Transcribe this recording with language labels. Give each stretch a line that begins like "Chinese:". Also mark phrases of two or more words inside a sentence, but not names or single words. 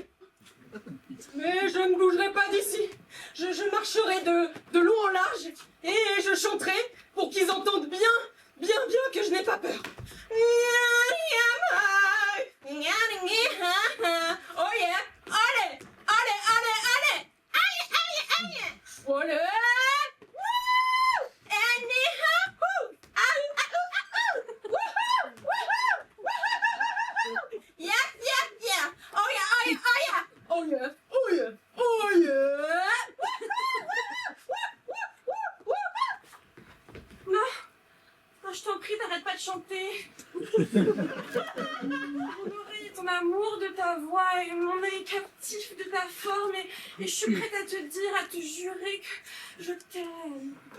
French: Mais je ne bougerai pas d'ici. Je marcherai de long en large et je chanterai pour qu'ils entendent bien que je n'ai pas peur.
English: Oh yeah! Allez!
French: Allez, allez, allez! Allez, allez, allez! Allez! Wouh!
English: Anyhow! Yeah, yeah, yeah! Oh yeah, oh yeah, oh yeah! Oh yeah, oh yeah, oh yeah!
French: Non, je t'en prie, t'arrêtes pas de chanter. Mon oreille est en amour de ta voix et mon œil captif de ta forme et je suis prête à te dire, à te jurer que je t'aime.